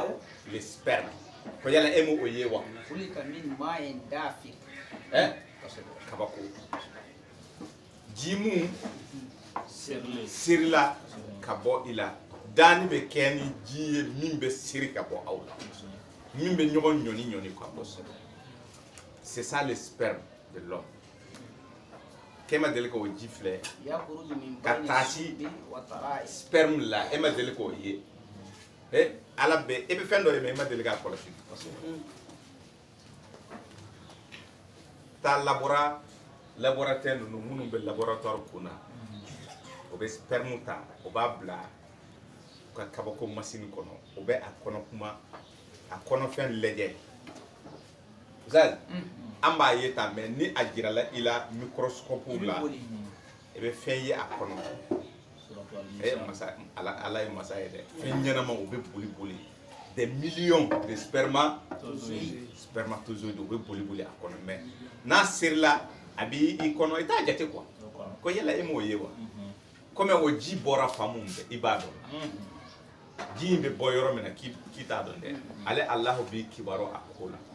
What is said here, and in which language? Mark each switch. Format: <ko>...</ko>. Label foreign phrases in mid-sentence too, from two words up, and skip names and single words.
<fr>Le sperme.</fr> <bm>Ko yala e m'o ye wa? Kabako. Ji mun sirila ka bɔ i la. Dani bɛ kɛ ni ji ye min bɛ siri ka bɔ aw la. Min bɛ ɲɔgɔn ɲɔni ka bɔ.</bm> <fr>C'est ça le sperme de l'homme.</fr> <bm>K'e ma deli k'o ji filɛ ka taa si sperme la, e ma deli k'o ye. Ala bɛ, e bɛ fɛn dɔ ye mais e ma deli k'a kɔlɔsi. Taa laboratoire ninnu minnu bɛ laboratoire kunna, o bɛ sperme ta, o b'a bila ka kabako machine kɔnɔ, o bɛ a kɔnɔ kuma, a kɔnɔfɛn lajɛ. Zali, an b'a ye tan mais ni a jirala i la microscope la, i bɛ fɛn ye a kɔnɔ. Ala ye masa ye dɛ. Fɛn ɲɛnama o bɛ boli.</bm> <fr>Des millions de spermatozoïdes</fr> <bm>o bɛ boli a kɔnɔ mais n'a serila a b'i kɔnɔ i t'a jate quoi. Ko yala e m'o ye wa? Comme o ji bɔra fan mun fɛ i b'a dɔn. Ji in bɛ bɔ yɔrɔ min na k'i t'a dɔn dɛ. Ale Alahu b'i kibaru a ko la.</bm>